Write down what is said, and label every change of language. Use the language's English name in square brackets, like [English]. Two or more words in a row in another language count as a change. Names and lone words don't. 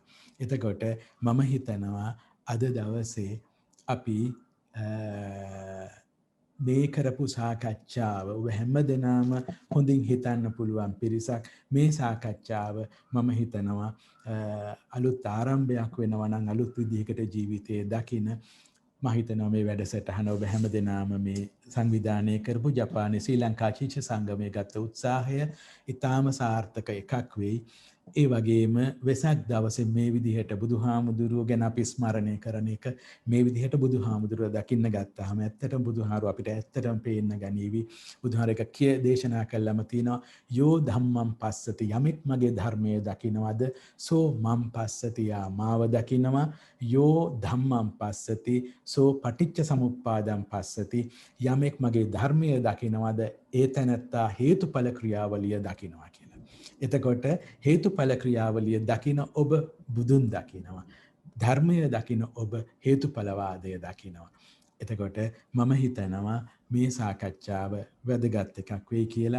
[Sinhala] එතකොට මම හිතනවා අද දවසේ අපි මේ කරපු සාකච්ඡාව ඔබ හැමදෙනාම හොඳින් හිතන්න පුළුවන් පිරිසක් මේ සාකච්ඡාව මම හිතනවා අලුත් ආරම්භයක් වෙනවා නම් අලුත් විදිහකට ජීවිතයේ දකින මම හිතනවා මේ වැඩසටහන ඔබ හැමදෙනාම මේ සංවිධානය කරපු ජපානයේ ශ්‍රී ලංකා ශිෂ්‍ය සංගමයේ ගත උත්සාහය ඊටාම සාර්ථක එකක් වෙයි. ඒ වගේම වෙසක් දවසේ මේ විදිහට බුදුහාමුදුරුවෝ ගැන අපි ස්මරණය කරන එක මේ විදිහට බුදුහාමුදුරුවෝ දකින්න ගත්තාම ඇත්තටම බුදුහාරු අපිට ඇත්තටම පේන්න ගනීවි. බුදුහාර එක කිය දේශනා කළාම තියෙනවා [Pali] යෝ ධම්මං පස්සති [Sinhala] යමෙක් මගේ ධර්මයේ දකින්නවද [Pali] සෝ මම් පස්සති [Sinhala] යා මාව දකින්නවා [Pali] යෝ ධම්මං පස්සති සෝ පටිච්ච සමුප්පාදං පස්සති [Sinhala] යමෙක් මගේ ධර්මයේ දකින්නවද ඒ තැනත්තා හේතුඵල ක්‍රියාවලිය දකින්නවා කියලා. එතකොට හේතුඵල ක්‍රියාවලිය දකින ඔබ බුදුන් දකිනවා. ධර්මය දකින ඔබ හේතුඵලවාදය දකිනවා. එතකොට මම හිතනවා මේ සාකච්ඡාව වැදගත් එකක් වෙයි කියලා.